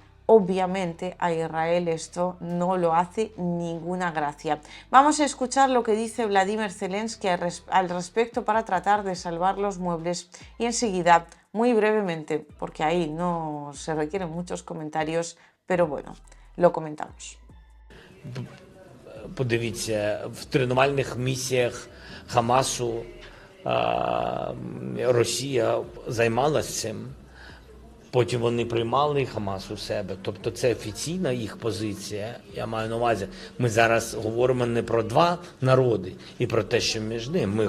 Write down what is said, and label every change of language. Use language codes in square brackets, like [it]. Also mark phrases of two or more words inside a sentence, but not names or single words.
[es] Obviamente a Israel esto no lo hace ninguna gracia. Vamos a escuchar lo que dice Vladimir Zelensky al respecto para tratar de salvar los muebles y enseguida, muy brevemente, porque ahí no se requieren muchos comentarios, pero bueno, lo comentamos. [uk] Подивіться, в тренувальних місіях Хамасу Росія займалася цим. Потім вони приймали Хамас у себе. Тобто це офіційна їх позиція. Я маю на увазі, ми зараз говоримо не про два народи і про те, що між ними.